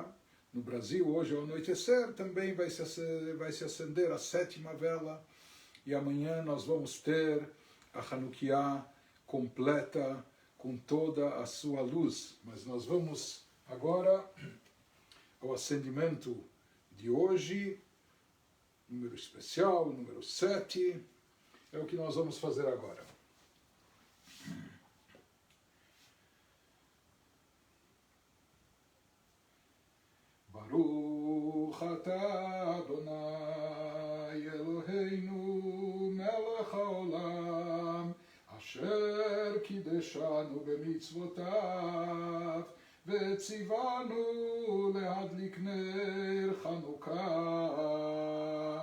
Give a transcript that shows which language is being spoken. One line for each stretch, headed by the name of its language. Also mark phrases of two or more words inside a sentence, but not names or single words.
Portuguese: No Brasil, hoje ao anoitecer, também vai se acender a 7ª vela, e amanhã nós vamos ter a Hanukkah completa, com toda a sua luz. Mas nós vamos agora ao acendimento de hoje, número especial, número 7, é o que nós vamos fazer agora.
Hebrew: ברוך אתה אדוני אלהינו מלך העולם אשר קדשנו במצותיו וצונו להדליק נר חנוכה.